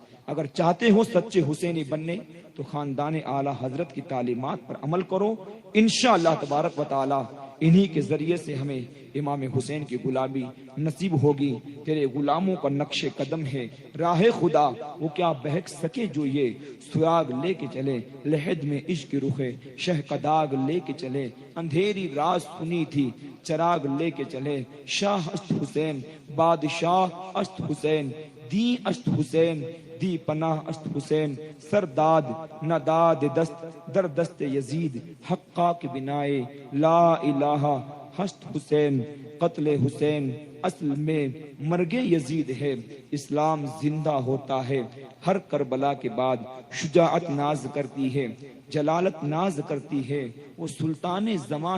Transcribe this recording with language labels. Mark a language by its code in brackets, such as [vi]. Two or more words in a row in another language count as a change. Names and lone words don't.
[ur] اگر چاہتے ہو سچے حسینی بننے تو خاندان اعلیٰ حضرت کی تعلیمات پر عمل کرو، انشاءاللہ [ar] تبارک و تعالی [ur] انہی کے ذریعے سے ہمیں امام حسین کی غلامی نصیب ہوگی۔ تیرے غلاموں کا نقش قدم ہے راہ خدا، وہ کیا بہک سکے جو یہ سراغ لے کے چلے، لحد میں عشق رخے شہ کا داغ لے کے چلے، اندھیری رات سنی تھی چراغ لے کے چلے، [fa] شاہ است حسین بادشاہ است حسین، دی است حسین دی پناہ است حسین، سرداد نداد دست در دست یزید، حقا کے بنائے لا الہ ہست حسین، [ur] قتل حسین اصل میں مرگ یزید ہے، اسلام زندہ ہوتا ہے ہر کربلا کے بعد، شجاعت ناز کرتی ہے جلالت ناز کرتی ہے، وہ سلطان زماں